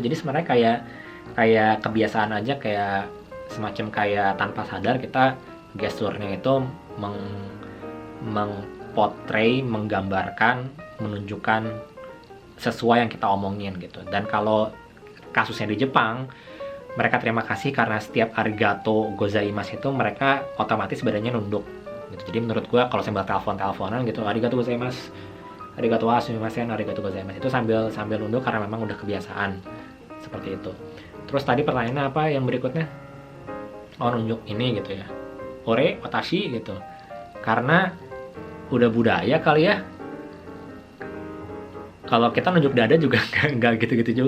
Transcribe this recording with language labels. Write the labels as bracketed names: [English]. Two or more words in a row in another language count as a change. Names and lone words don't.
[Indonesian] Jadi sebenarnya kayak kebiasaan aja, kayak semacam kayak tanpa sadar kita gesturnya itu mengportray, menggambarkan, menunjukkan sesuai yang kita omongin gitu. Dan kalau kasusnya di Jepang, mereka terima kasih karena setiap [Japanese] ありがとうございます [Indonesian] itu mereka otomatis badannya nunduk gitu. Jadi menurut gue kalau sambil teleponan gitu, [Japanese] ありがとうございます、ありがとうすみません、ありがとうございます, [Indonesian] itu sambil nunduk karena memang udah kebiasaan seperti itu. Terus tadi pertanyaannya apa yang berikutnya? Oh, nunjuk ini gitu ya, [Japanese] 俺、私 [Indonesian] gitu, karena udah budaya kali ya. Kalau kita nunjuk dada juga nggak gitu-gitu juga.